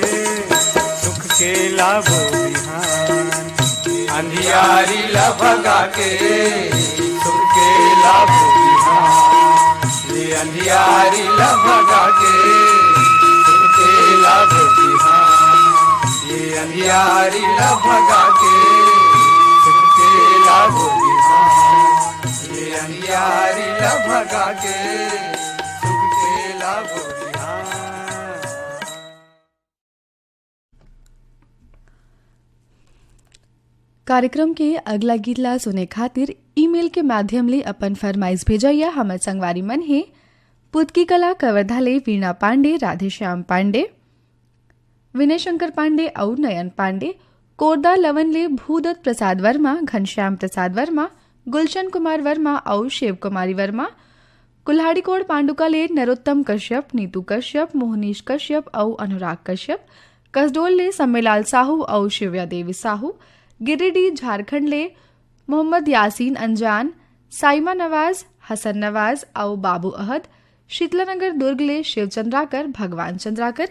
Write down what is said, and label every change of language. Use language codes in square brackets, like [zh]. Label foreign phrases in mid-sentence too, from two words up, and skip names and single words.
[hne] सुख के लाभो बिहान अंधियारी ला भगा के सुख के लाभो बिहान ये अंधियारी ला भगा के सुख के लाभो बिहान ये अंधियारी ला भगा के सुख के लाभो बिहान ये अंधियारी ला भगा के सुख के लाभो बिहान। कार्यक्रम के अगला गीत ला सुने खातिर ईमेल के माध्यम ले अपन फरमाइश भेजैया हमर संगवारी मन हे पुतकी कला कवर्धा ले वीणा पांडे, राधेश्याम पांडे, विनय शंकर पांडे और नयन पांडे, कोरदा लवन ले भूदत्त प्रसाद वर्मा, घनश्याम प्रसाद वर्मा, गुलशन कुमार वर्मा और शिव कुमारी वर्मा, कुल्हाड़ीकोट पांडुका ले नरोत्तम कश्यप, नीतू कश्यप, मोहनीश कश्यप और अनुराग कश्यप, कसडोल ले सम्मेलाल साहू और शिव्या देवी साहू, गिरिडीह झारखंड ले मोहम्मद यासीन अंजान, साइमा नवाज, हसन नवाज और बाबू अहद, शीतलानगर दुर्ग ले शिव चंद्राकर, भगवान चंद्राकर।